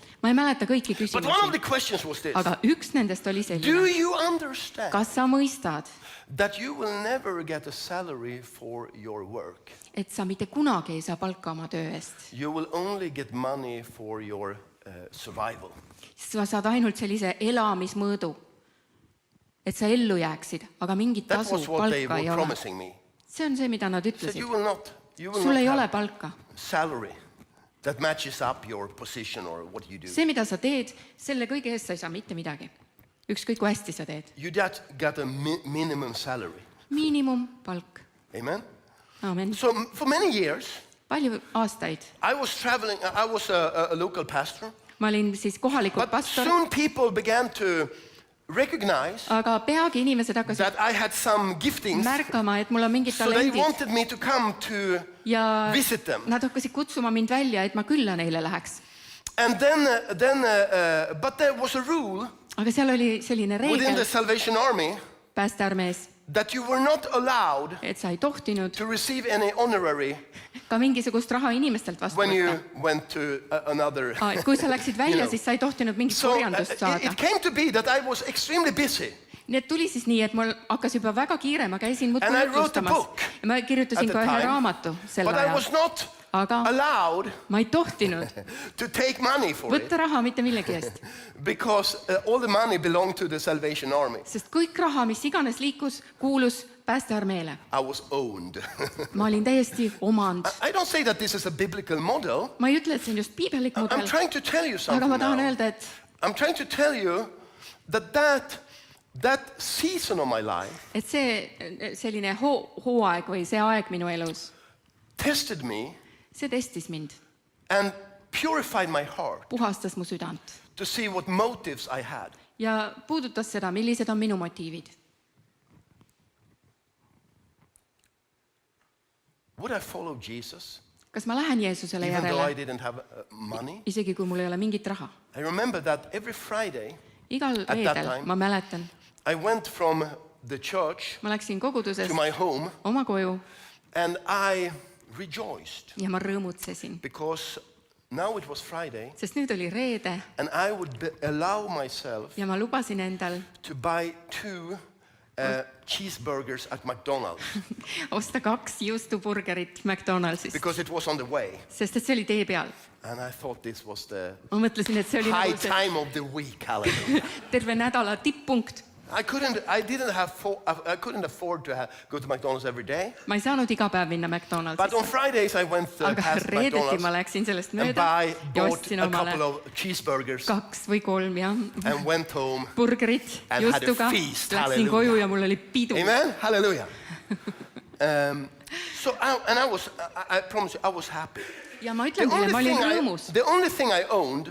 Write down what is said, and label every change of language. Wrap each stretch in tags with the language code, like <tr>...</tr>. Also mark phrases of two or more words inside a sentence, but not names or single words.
<et>Ma ei mäleta kõiki</et> <en>but one of the</en> <et>küsimusi,</et> <en>questions was this.</en> <et>aga üks nendest oli</et> <en>Do</en> <et>selline.</et> <en>you understand</en> <et>Kas sa mõistad,</et> <en>that you will never get a salary for your work?</en> <et>et sa mitte kunagi ei saa palka oma töö eest?</et> <en>You will only get money for your survival.</en> <et>Sa saad ainult sellise elamismõõdu, et sa ellu jääksid, aga mingit</et> <en>That</en> <et>tasu,</et> <en>was what they</en> <et>palka ei</et> <en>were</en> <et>ole.</et> <en>promising me.</en> <et>See on see, mida nad</et> <en>Said</en> <et>ütlesid.</et> <en>you will not</en> <et>Sul ei ole</et> <en>have</en> <et>palka.</et> <en>salary that matches up your position or what you do.</en> <et>See, mida sa teed, selle kõige eest sa ei saa mitte midagi. Ükskõik kui hästi sa teed.</et> <en>You just got a minimum salary.</en> <et>Miinimumpalk.</et> <en>Amen?</en> <et>Aamen.</et> <en>So for many years,</en> <et>Palju aastaid.</et> <en>I was traveling, I was a local pastor,</en> <et>Ma olin siis kohalikult</et> <en>but</en> <et>pastor</et> <en>soon people began to recognize</en> <et>aga peagi inimesed hakkasid</et> <en>that I had some giftings,</en> <et>märkama, et mul on mingid</et> <en>so they</en> <et>talendid</et> <en>wanted me to come to</en> <et>ja</et> <en>visit them.</en> <et>nad hakkasid kutsuma mind välja, et ma külla neile läheks.</et> <en>And but there was a rule</en> <et>Aga seal oli selline</et> <en>within the</en> <et>reegel</et> <en>Salvation Army</en> <et>päästearmees,</et> <en>that you were not allowed</en> <et>et sa ei tohtinud</et> <en>to receive any honorary</en> <et>ka mingisugust raha inimestelt vastu</et> <en>when you</en> <et>võtta.</et> <en>went to another.</en> <et>Et kui sa läksid välja,</et> <en>You know.</en> <et>siis sa ei tohtinud mingit</et> <en>So</en> <et>korjandust saada.</et> <en>it came to be that I was extremely busy.</en> <et>Nii et tuli siis nii, et mul hakkas juba väga kiire, ma käisin muudkui</et> <en>And I wrote a</en> <et>jutlustamas.</et> <en>book</en> <et>Ja ma kirjutasin</et> <en>at</en> <et>ka</et> <en>the</en> <et>ühe</et> <en>time,</en> <et>raamatu sel</et> <en>But I</en> <et>ajal.</et> <en>was not</en> <et>Aga</et> <en>allowed</en> <et>ma ei tohtinud</et> <en>to take money for it</en> <et>võtta raha mitte millegi eest.</et> <en>because all the money belonged to the Salvation Army.</en> <et>Sest kõik raha, mis iganes liikus, kuulus päästearmeele.</et> <en>I was owned.</en> <et>Ma olin täiesti omand.</et> <en>I don't say that this is a biblical model.</en> <et>Ma ei ütle, et see on just piibelik</et> <en>I'm</en> <et>mudel,</et> <en>trying to tell you</en> <et>aga</et> <en>something</en> <et>ma tahan</et> <en>now.</en> <et>öelda, et</et> <en>I'm trying to tell you that season of my life</en> <et>see selline hooaeg või see aeg minu elus,</et> <en>tested me</en> <et>see testis mind,</et> <en>and purified my heart</en> <et>puhastas mu südant</et> <en>to see what motives I had.</en> <et>ja puudutas seda, millised on minu motiivid.</et> <en>Would I follow Jesus</en> <et>Kas ma lähen Jeesusele</et> <en>even though I</en> <et>järele,</et> <en>didn't have money?</en> <et>isegi kui mul ei ole mingit raha?</et> <en>I remember that every Friday</en> <et>Igal</et> <en>that</en> <et>reedel,</et> <en>time-</en> <et>ma mäletan,</et> <en>I went from the church</en> <et>ma läksin kogudusest</et> <en>to my home</en> <et>oma koju</et> <en>and I rejoiced</en> <et>ja ma rõõmutsesin,</et> <en>because now it was Friday</en> <et>sest nüüd oli reede</et> <en>and I would allow myself</en> <et>ja ma lubasin endal</et> <en>to buy 2 cheeseburgers at McDonald's</en> <et>osta 2 juustuburgerit McDonaldsist,</et> <en>because it was on the way.</en> <et>sest et see oli tee peal.</et> <en>And I thought this was the</en> <et>Ma mõtlesin, et see oli</et> <en>high</en> <et>nagu see</et> <en>time of the week. Hallelujah.</en> <et>terve nädala tipppunkt.</et> <en>I couldn't afford to go to McDonald's every day.</en> <et>Ma ei saanud iga päev minna</et> <en>But on</en> <et>McDonaldsisse,</et> <en>Fridays I went</en> <et>aga</et> <en>past</en> <et>reedeti ma</et> <en>McDonald's</en> <et>läksin sellest</et> <en>and</en> <et>mööda ja</et> <en>bought</en> <et>ostsin</et> <en>a couple</en> <et>omale</et> <en>of cheeseburgers</en> <et>2 või 3 ja</et> <en>and went home.</en> <et>burgerit</et> <en>And had a</en> <et>juustuga.</et> <en>feast.</en> <et>Läksin</et> <en>Hallelujah.</en> <et>koju ja mul oli pidu.</et> <en>Amen. Hallelujah. I promise you, I was happy.</en> <et>Ja ma ütlen teile, ma olin rõõmus.</et> <en>The only thing I owned</en>